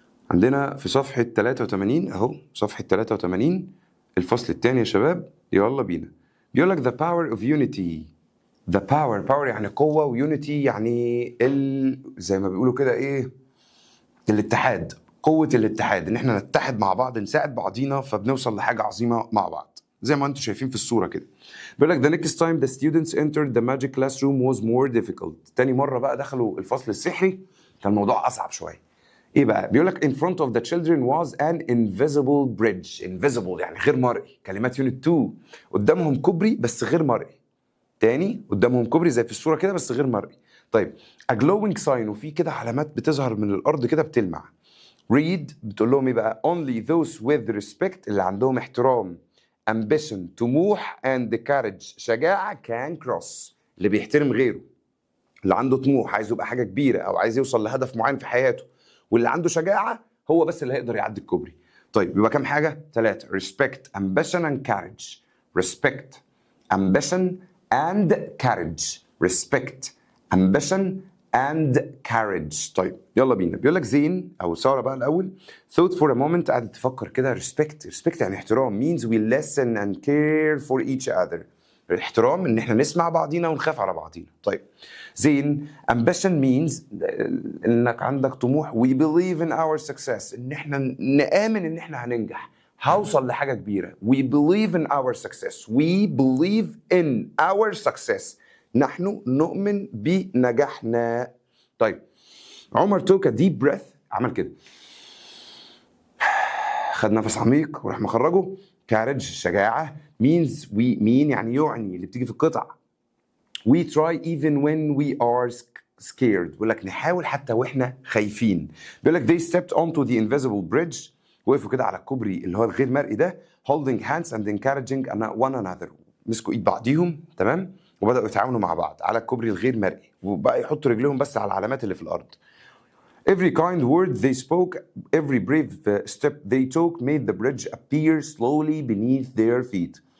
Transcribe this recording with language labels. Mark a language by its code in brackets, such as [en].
[ar] عندنا في صفحة 83 اهو، صفحة 83 الفصل الثاني يا شباب، يلا بينا. بيقول لك [en] the power of unity. the power [ar] يعني قوة، ويونيتي يعني زي ما بيقولوا كده ايه، الاتحاد. قوة الاتحاد، ان احنا نتحد مع بعض، نساعد بعضينا، فبنوصل لحاجة عظيمة مع بعض زي ما انتم شايفين في الصورة كده. بيقول لك [en] the next time the students entered the magic classroom was more difficult. [ar] تاني مرة بقى دخلوا الفصل السحري كان الموضوع أصعب شوية. ايه بقى؟ بيقول لك [en] in front of the children was an invisible bridge. [ar] invisible يعني غير مرئي، كلمات يونت 2. قدامهم كوبري بس غير مرئي. تاني، قدامهم كوبري زي في الصورة كده بس غير مرئي. طيب [en] a glowing sign، [ar] وفي كده علامات بتظهر من الأرض كده بتلمع. read بتقول لهم ايه بقى؟ [en] only those with respect، [ar] اللي عندهم احترام، ambition طموح، [en] and courage [ar] شجاعة، [en] can cross، [ar] اللي بيحترم غيره، اللي عنده طموح عايز يبقى حاجة كبيرة أو عايز يوصل لهدف معين في حياته، واللي عنده شجاعة هو بس اللي هيقدر يعدي الكوبري. طيب يبقى كام حاجة؟ [en] 3: respect, ambition and courage. respect, ambition and courage. respect, ambition and courage. [ar] طيب يلا بينا. بيقول لك زين او ساره بقى الاول [en] thought for a moment، [ar] قعدت تفكر كده. [en] respect يعني احترام means we listen and care for each other. [ar] الاحترام ان احنا نسمع بعضينا ونخاف على بعضينا. طيب زين ambition means انك عندك طموح [en] we believe in our success، [ar] ان احنا نآمن ان احنا هننجح، هوصل لحاجة كبيرة. [en] we believe in our success. we believe in our success. [ar] نحن نؤمن بنجاحنا. طيب عمر [en] took a deep breath، [ar] عمل كده، خد نفس عميق وراح مخرجه. courage شجاعة [en] means we mean [ar] يعني اللي بتيجي في القطع. [en] we try even when we are scared، [ar] بيقول لك نحاول حتى واحنا خايفين. بيقول لك [en] they stepped onto the invisible bridge، [ar] وقفوا كده على الكوبري اللي هو الغير مرئي ده. [en] holding hands and encouraging one another، [ar] مسكوا ايد بعضيهم تمام، وبداوا يتعاونوا مع بعض على الكوبري الغير مرئي، وبقى يحطوا رجلهم بس على العلامات اللي في الارض. [en] every kind word they spoke, every brave step they took made the bridge appear slowly beneath their feet.